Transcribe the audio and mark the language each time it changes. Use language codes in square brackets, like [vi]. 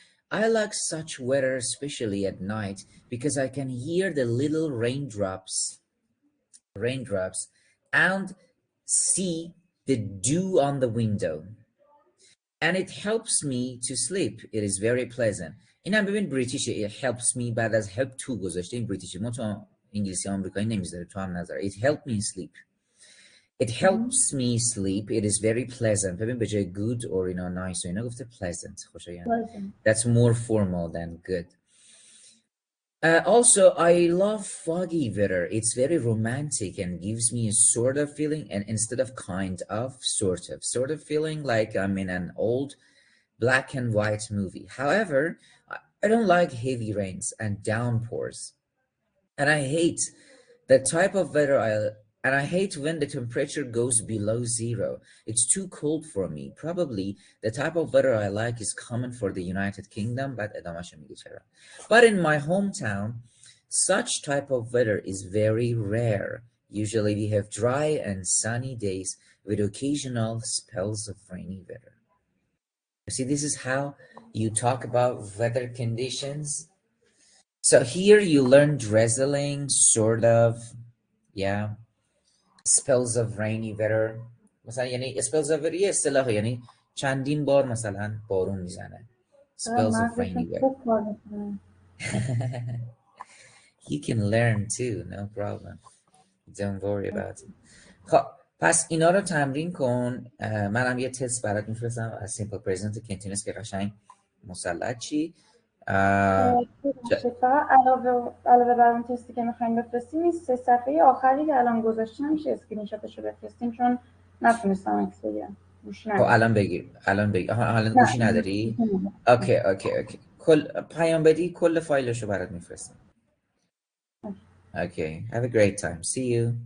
[en] I like such weather, especially at night, because I can hear the little raindrops and see the dew on the window, and it helps me to sleep. It is very pleasant. [fa] اینم ببین بریتیشه. [en] It helps me [fa] بعد از help to گذاشته. این بریتیشه. ما تو انگلیسی آمریکایی نمیذاره. تو هم نذاره. [en] It helped me sleep. It helps me sleep. It is very pleasant. [fa] ببین به جای [en] good or nice [fa] و اینا گفته pleasant. خوشایند. [en] That's more formal than good. Also, I love foggy weather. It's very romantic and gives me a sort of feeling, and instead of kind of, sort of feeling like I'm in an old black and white movie. However, I don't like heavy rains and downpours. And I hate the type of weather and I hate when the temperature goes below 0. It's too cold for me. Probably the type of weather I like is common for the United Kingdom, but in my hometown, such type of weather is very rare. Usually we have dry and sunny days with occasional spells of rainy weather. See, this is how you talk about weather conditions. So here you learn drizzling, sort of, yeah. spells of rainy weather. [fa] مثلا یعنی [en] spells of weather [fa] یه اصطلاح یعنی چندین بار مثلا بارون میزنه. [en] Spells of rainy weather. You can learn too, no problem. Don't worry about it. [fa] خب پس اینا رو تمرین کن. منم یه تست برات میفرستم از سیمپل پرزنت که اینتونست که قشنگ مسلط چی. فقط علاوه بر اون تستی که میخوایم بفرستیم این 3 صفحه آخری که الان گذاشتیم میشه اسکرین شاتشو بفرستیم چون نتونستم عکس بگیرم. گوشی ندارم. الان بگیر. الان گوشی نداری؟ اوکی. پیام بدی کل فایلشو برات میفرستم. [en] Okay. Have a great time. See you.